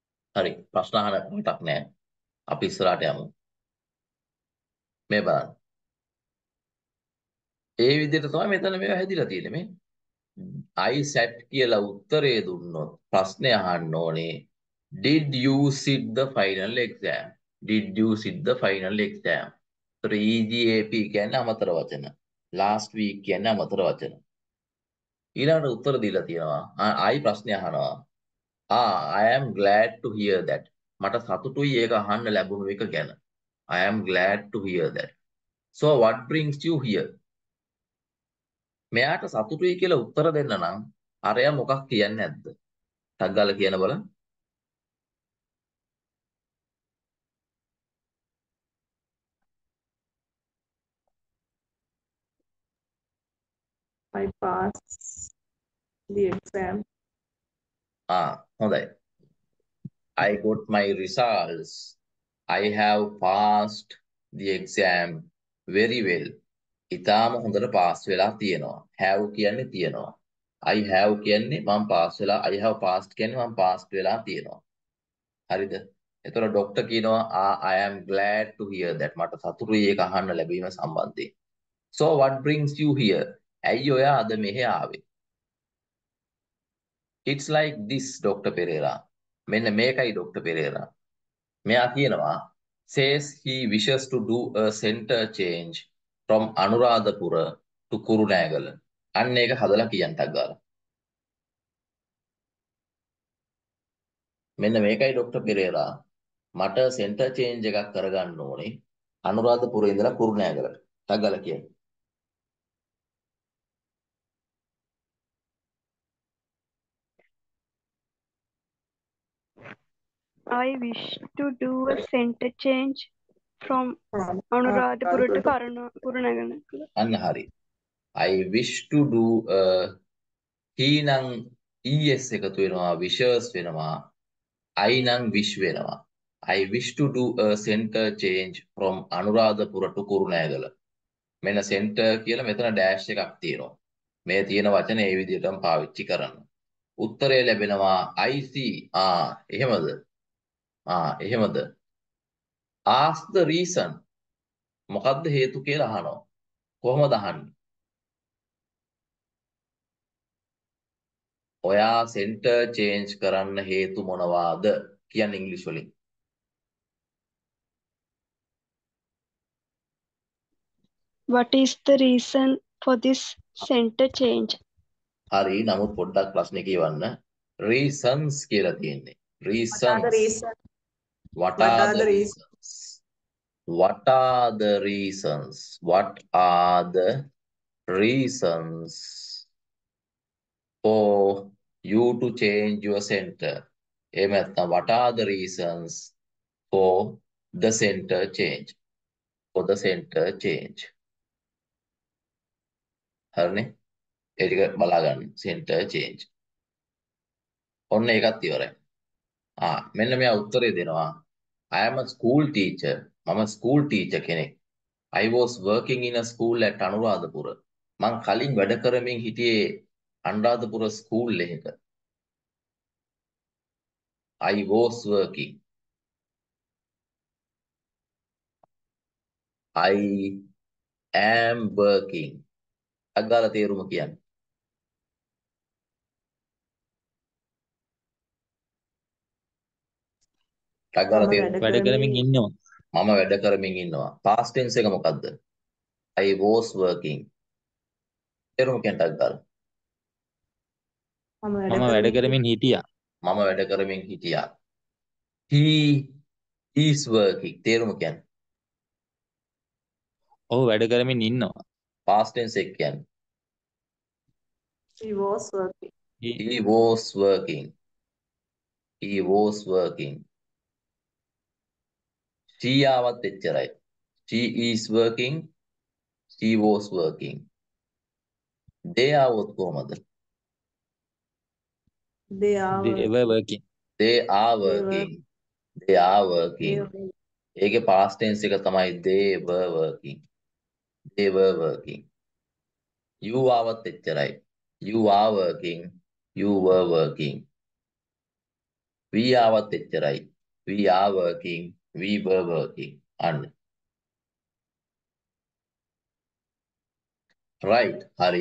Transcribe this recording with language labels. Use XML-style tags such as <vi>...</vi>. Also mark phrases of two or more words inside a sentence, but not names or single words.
<si>හරි. ප්‍රශ්න අහන්න මතක් නැහැ. අපි ඉස්සරහට යමු. මේ බලන්න. ඒ විදිහට තමයි මෙතන මේවා හැදිලා තියෙන්නේ මේ.</si> <en>I sat</en> <si>කියලා උත්තරේ දුන්නොත් ප්‍රශ්නේ අහන්න ඕනේ.</si> <en>Did you sit the final exam? Did you sit the final exam?</en> <si>ඒතර EGAP කියන්නේ අමතර වචන. Last week කියන්නේ අමතර වචන. ඊළඟට උත්තර දීලා තියෙනවා. I ප්‍රශ්නේ අහනවා.</si> <en>I am glad to hear that.</en> <si>මට සතුටුයි ඒක අහන්න ලැබුණු එක ගැන.</si> <en>I am glad to hear that. So what brings you here?</en> <si>මෙයාට සතුටුයි කියලා උත්තර දෙන්න නම් අරයා මොකක් කියන්නේ නැද්ද? ටක් ගාලා කියන බලන්න.</si> <en>I passed the exam. හොඳයි. I got my results. I have passed the exam very well.</en> <si>ඉතාලම හොඳට පාස් වෙලා තියෙනවා. have කියන්නේ තියෙනවා.</si> <en>I have</en> <si>කියන්නේ මම පාස් වෙලා</si> <en>I have passed</en> <si>කියන්නේ මම පාස් වෙලා තියෙනවා. හරිද? එතකොට ડોක්ටර් කියනවා</si> <en>I am glad to hear that.</en> <si>මට සතුටුයි ඒක අහන්න ලැබීම සම්බන්ධයෙන්.</si> <en>So what brings you here?</en> <si>ඇයි ඔයා අද මෙහෙ ආවේ?</si> <en>It's like this Dr. Pereira.</en> <si>මෙන්න මේකයි Dr. Pereira. මෙයා කියනවා</si> <en>says he wishes to do a center change from Anuradhapura to Kurunegala.</en> <si>අන්න ඒක හදලා කියන්නක් ගාලා. මෙන්න මේකයි Dr. Pereira. මට</si> <en>center change</en> <si>එකක් කරගන්න ඕනේ අනුරාධපුරේ ඉඳලා කුරුණෑගලට. ටක් ගාලා කියන්න.</si> <en>I wish to do a center change from Anuradhapura to Kurunegala.</en> <si>අන්න හරි.</si> <en>I wish to do a he නම් es</en> <si>එකතු වෙනවා</si> <en>wishes වෙනවා I නම් wish වෙනවා. I wish to do a center change from Anuradhapura to Kurunegala.</en> <si>මෙන්න center කියලා මෙතන dash එකක් තියෙනවා. මේ තියෙන වචනේ ඒ විදිහටම පාවිච්චි කරන්න. උත්තරය ලැබෙනවා</si> <en>I see.</en> <si>එහෙමද? එහෙමද?</si> <en>Ask the reason.</en> <si>මොකද්ද හේතු කියලා අහනවා. කොහොමද අහන්නේ? ඔයා</si> <en>center change</en> <si>කරන්න හේතු මොනවාද? කියන්නේ ඉංග්‍රීසි වලින්.</si> <en>What is the reason for this center change?</en> <si>හරි නමුත් පොඩ්ඩක් ප්‍රශ්නේ කියවන්න. Reasons කියලා තියෙන්නේ.</si> <en>What are the Reasons. reasons? What are the reasons? What are the reasons? What are the reasons for you to change your center?</en> <si>එහෙම නැත්නම්</si> <en>what are the reasons for the center change? For the center change.</en> <si>හරිනේ? ඒ ටික බලා ගන්න.</si> <en>Center change.</en> <si>ඔන්න ඒකත් ඉවරයි. මෙන්න මෙයා උත්තරේ දෙනවා.</si> <en>I am a school teacher.</en> <si>මම</si> <en>school teacher</en> <si>කෙනෙක්.</si> <en>I was working in a school at Anuradhapura.</en> <si>මං කලින් වැඩ කරමින් හිටියේ අනුරාධපුර ස්කූල් එකක.</si> <en>I was working. I am working.</en> <si>අග්ගාල තේරුම කියන්නේ. අග්ගාල තේරුම. වැඩ කරමින් ඉන්නවා. මම වැඩ කරමින් ඉන්නවා.</si> <en>past tense</en> <si>එක මොකද්ද?</si> <en>I was working.</en> <si>තේරුම කියන්න අග්ගාල. මම වැඩ කරමින් හිටියා. මම වැඩ කරමින් හිටියා.</si> <en>He is working.</en> <si>තේරුම කියන්නේ. ඔහු වැඩ කරමින් ඉන්නවා.</si> <en>past tense</en> <si>එක කියන්නේ.</si> <en>He was working. He was working. He was working.</en> <si>She ආවත් එච්චරයි.</si> <en>She is working. She was working. They</en> <si>ආවොත් කොහමද?</si> <en>They are They were working. They are working. They are working.</en> <si>ඒකේ</si> <en>past tense</en> <si>එක තමයි</si> <en>they were working. They were working. You</en> <si>ආවත් එච්චරයි.</si> <en>You are working. You were working.</en> <si>we ආවත් එච්චරයි.</si> <en>we are working, we were working.</en> <si>අන්න. right. හරි.</si>